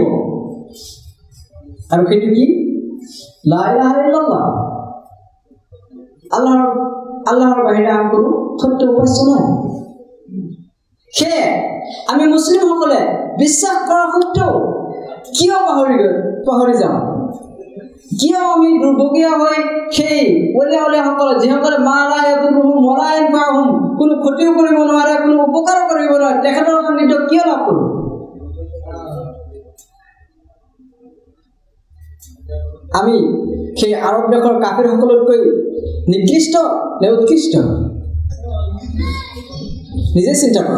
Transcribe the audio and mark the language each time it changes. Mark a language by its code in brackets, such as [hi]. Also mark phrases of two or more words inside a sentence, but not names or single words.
[as] আৰু সেইটো কি? [ar] لا إله إلا الله, [as] আল্লাহৰ বাহিৰে আন কোনো সত্য উপাস্য নাই। সেয়ে আমি মুছলিমসকলে বিশ্বাস কৰা সত্ত্বেও কিয় পাহৰি যাওঁ? কিয় আমি দুৰ্ভগীয়া হৈ সেই অলিয়াসকলে, যিসকলে [ar] ما لا يضرهم ولا ينفعهم, [as] কোনো ক্ষতিও কৰিব নোৱাৰে, কোনো উপকাৰো কৰিব নোৱাৰে, তেখেতৰ সান্নিধ্য কিয় লাভ কৰোঁ? আমি সেই আৰব দেশৰ কাফিৰসকলতকৈ নিকৃষ্ট নে উৎকৃষ্ট? নিজে চিন্তা কৰক।